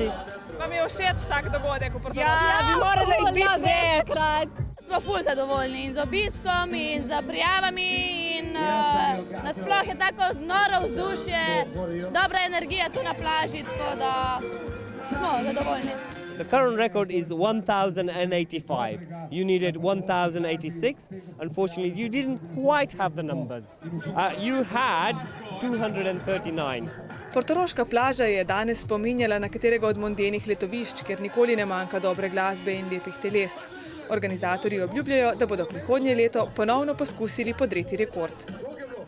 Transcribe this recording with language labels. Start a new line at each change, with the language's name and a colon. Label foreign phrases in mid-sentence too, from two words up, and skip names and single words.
Slovenian: Vam je všeč tak dogodek v Portorožu? Ja, bi morali jih biti več. Smo ful zadovoljni in z obiskom in z prijavami in nasploh je tako noro vzdušje, dobra energija tu na plaži, tako da smo zadovoljni.
English: The current record is 1,085. You needed 1,086. Unfortunately, you didn't quite have the numbers. You had 239.
Slovenian: Portoroška plaža je danes spominjala na katerega od mondenih letovišč, ker nikoli ne manjka dobre glasbe in lepih teles. Organizatorji obljubljajo, da bodo prihodnje leto ponovno poskusili podreti rekord.